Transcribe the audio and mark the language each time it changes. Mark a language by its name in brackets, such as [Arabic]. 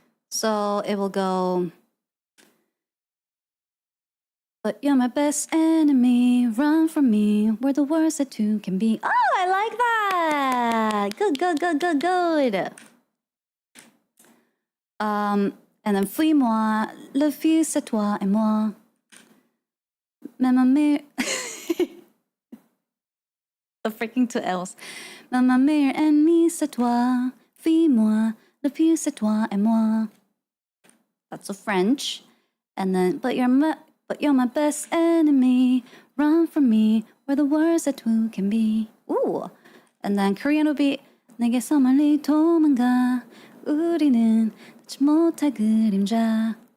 [English] So it will go. But you're my best enemy. Run from me. Where the worst that two can be. Oh, I like that. Good, good, good, good, good. And then [French] fuis-moi, le fil c'est toi et moi. Mais ma mère... [English] The freaking two L's. [French] Mais ma meilleure ennemie c'est toi. Fuis-moi, le fil c'est toi et moi. [English] That's a French. And then, but you're my best enemy. Run from me, where the worst that two can be. Ooh. And then Korean will be [Korean] 내게서 멀리 도망가. 우리는 못할 그림자.